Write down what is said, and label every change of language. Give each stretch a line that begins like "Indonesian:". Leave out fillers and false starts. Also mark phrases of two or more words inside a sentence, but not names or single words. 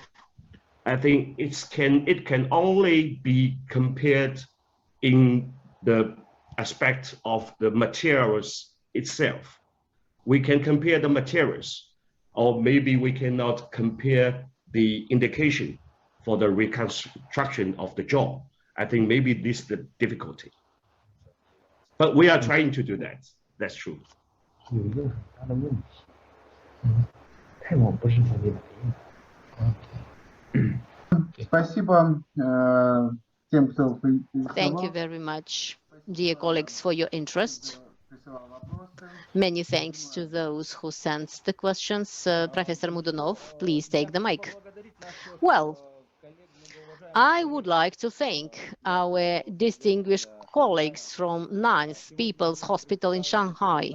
English: I think it can only be compared in the aspect of the materials itself. We can compare the materials, or maybe we cannot compare the indication for the reconstruction of the jaw. I think maybe this is the difficulty. But we are trying to do that. That's true.
Chinese: 有一个很大的问题，太往不是特别满意。
Russian: Спасибо тем, кто
English: Thank you very much, dear colleagues, for your interest. Many thanks to those who sent the questions. Professor Mudunov, please take the mic. Well, I would like to thank our distinguished colleagues from 9th People's Hospital in Shanghai.